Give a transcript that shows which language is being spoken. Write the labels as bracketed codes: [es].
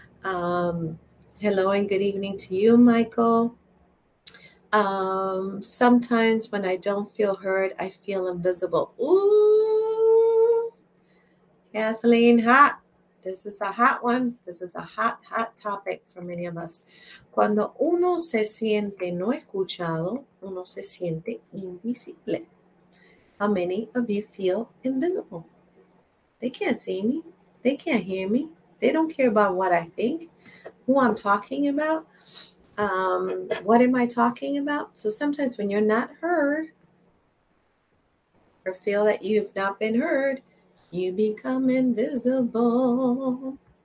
[en] Hello and good evening to you, Michael. Sometimes when I don't feel heard, I feel invisible. Ooh, Kathleen, hot. This is a hot one. This is a hot topic for many of us. [es] Cuando uno se siente no escuchado, uno se siente invisible. [en] How many of you feel invisible? They can't see me. They can't hear me. They don't care about what I think, who I'm talking about. What am I talking about? So sometimes when you're not heard or feel that you've not been heard, you become invisible.